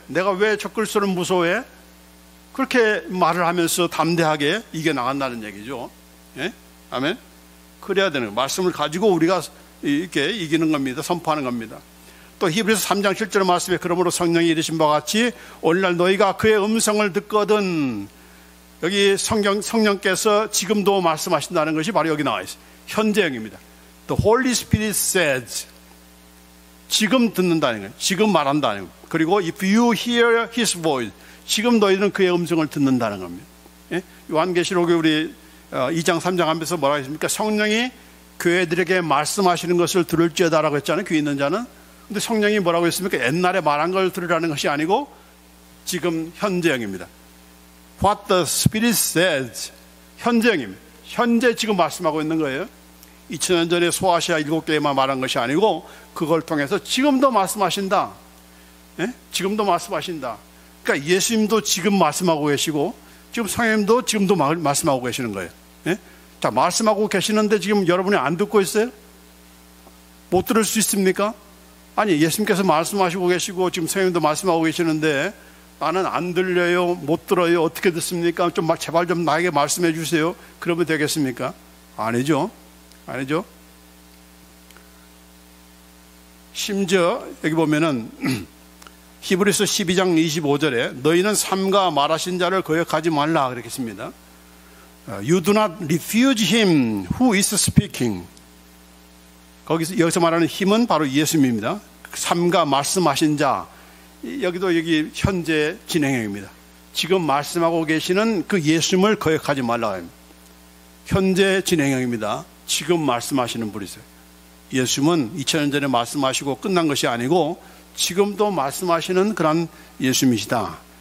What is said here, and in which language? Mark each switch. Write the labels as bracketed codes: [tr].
[ko] 내가 왜 적그리스도를 무서워해? 그렇게 말을 하면서 담대하게 이겨나간다는 얘기죠. 예? 아멘. 그래야 되는 거예요. 말씀을 가지고 우리가 이렇게 이기는 겁니다. 선포하는 겁니다. 또 히브리서 3장 7절 말씀에 그러므로 성령이 이르신 바와 같이 오늘날 너희가 그의 음성을 듣거든. 여기 성령께서 지금도 말씀하신다는 것이 바로 여기 나와 있어요. 현재형입니다. [en] The Holy Spirit says, [ko] 지금 듣는다는 거예요. 지금 말한다는 거예요. 그리고 [en] if you hear His voice, [ko] 지금 너희는 그의 음성을 듣는다는 겁니다. 예? 요한계시록에 우리 2장 3장 하면서 뭐라고 했습니까? 성령이 교회들에게 말씀하시는 것을 들을지어다라고 했잖아요. 귀 있는 자는. 근데 성령이 뭐라고 했습니까? 옛날에 말한 걸 들으라는 것이 아니고 지금 현재형입니다. [en] What the Spirit says, [ko] 현재형입니다. 현재 지금 말씀하고 있는 거예요. 2000년 전에 소아시아 7교회만 말한 것이 아니고 그걸 통해서 지금도 말씀하신다. 예? 지금도 말씀하신다. 그러니까 예수님도 지금 말씀하고 계시고 지금 성령님도 지금도 말씀하고 계시는 거예요. 예? 자, 말씀하고 계시는데 지금 여러분이 안 듣고 있어요? 못 들을 수 있습니까? 아니, 예수님께서 말씀하시고 계시고 지금 성령님도 말씀하고 계시는데 나는 안 들려요, 못 들어요, 어떻게 듣습니까? 좀 제발 좀 나에게 말씀해 주세요. 그러면 되겠습니까? 아니죠. 아니죠. 심지어 여기 보면은 히브리서 12장 25절에 너희는 삼가 말하신 자를 거역하지 말라 그렇게 했습니다. [en] You do not refuse him who is speaking. [ko] 여기서 말하는 힘은 바로 예수님입니다. 삼가 말씀하신 자. 여기도 여기 현재 진행형입니다. 지금 말씀하고 계시는 그 예수님을 거역하지 말라. 현재 진행형입니다. 지금 말씀하시는 분이세요. 예수님은 2000년 전에 말씀하시고 끝난 것이 아니고 지금도 말씀하시는 그런 예수님이시다.